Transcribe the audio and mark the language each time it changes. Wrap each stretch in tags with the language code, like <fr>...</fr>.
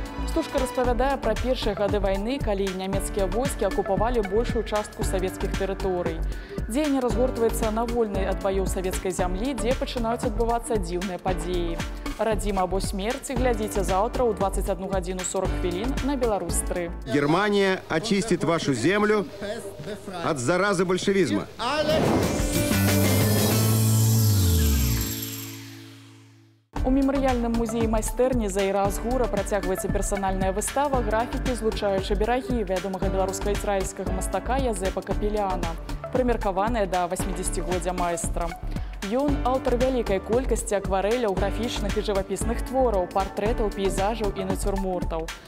<be>Стужка распавядае пра першыя гады вайны, калі нямецкія войскі акупавалі большую частку савецкіх тэрыторый. Дзеянне разгортваецца на вольнай ад баёў савецкай зямлі, дзе пачынаюць адбывацца дзіўныя падзеі. «Радзіма або смерць» глядзіце заўтра ў 21:40 на Беларусь-3.</be> <ru>Германия очистит вашу землю от заразы большевизма.</ru> <be>У мемарыяльным музеі майстэрні Заіра Азгура працягваецца персанальная выстава «Графікі, злучаючы берагі» вядомага беларуска-ізраільскага мастака Язэпа Капеляна, прымеркаваная да 80-годдзя майстра. Ён аўтар вялікай колькасці акварэляў, графічных і жывапісных твораў, партрэтаў, пейзажаў і нацюрмортаў.</be>